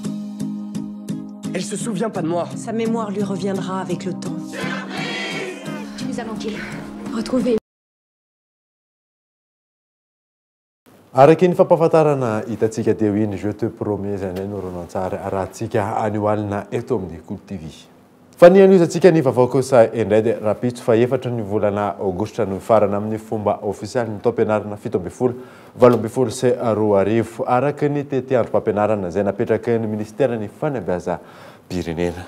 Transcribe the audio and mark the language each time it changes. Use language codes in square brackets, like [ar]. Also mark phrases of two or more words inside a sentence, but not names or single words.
[fr] Elle se souvient pas de moi. Sa mémoire lui reviendra avec le temps. plus avant qu'il retrouve. [mg] Araky ny fampahafantarana hitantsika teo iny [fr] je te promets [mg] zany no ronan-tsary rahantsika anioalina eto amin'ny Cool TV. Fa ny an'izantsika ny vaovao kosa indray dia rapitso fa efatra ny volana aogositra no farana amin'ny fomba ofisialy ny taom-pianarana 17 18 sy 20 araky ny tetiandrom-pampianarana izay napetraky ny ministera ny fanabeazam-pirenena.